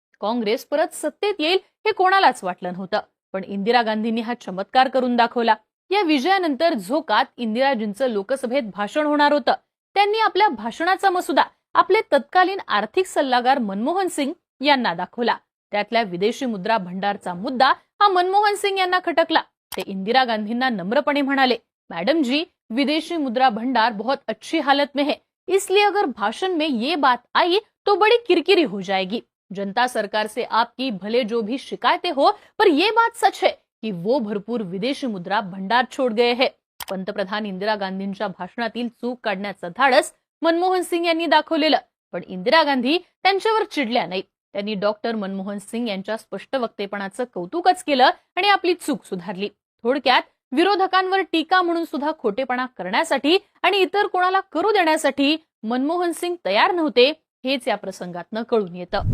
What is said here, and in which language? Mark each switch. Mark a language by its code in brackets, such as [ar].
[mr] काँग्रेस परत सत्तेत येईल हे कोणालाच वाटलं नव्हतं. पण इंदिरा गांधींनी हा चमत्कार करून दाखवला. या विजयानंतर झोकात इंदिराजींचं लोकसभेत भाषण होणार होतं. त्यांनी आपल्या भाषणाचा मसुदा आपले तत्कालीन आर्थिक सल्लागार मनमोहन सिंग यांना दाखवला. त्यातल्या विदेशी मुद्रा भंडारचा मुद्दा हा मनमोहन सिंग यांना खटकला. ते इंदिरा गांधींना नम्रपणे म्हणाले, [hi] मैडम जी, विदेशी मुद्रा भंडार बहुत अच्छी हालत में है, इसलिए अगर भाषण में ये बात आई तो बड़ी किरकिरी हो जाएगी. जनता सरकार से आपकी भले जो भी शिकायतें हो, पर ये बात सच है की वो भरपूर विदेशी मुद्रा भंडार छोड़ गए है. [mr] पंतप्रधान इंदिरा गांधींच्या भाषणातील चूक काढण्याचं धाडस मनमोहन सिंग यांनी दाखवलेलं. पण इंदिरा गांधी त्यांच्यावर चिडल्या नाहीत. त्यांनी डॉक्टर मनमोहन सिंग यांच्या स्पष्ट वक्तेपणाचं कौतुकच केलं आणि आपली चूक सुधारली. थोडक्यात विरोधकांवर टीका म्हणून सुद्धा खोटेपणा करण्यासाठी आणि इतर कोणाला करू देण्यासाठी मनमोहन सिंग तयार नव्हते हेच या प्रसंगातनं कळून येतं.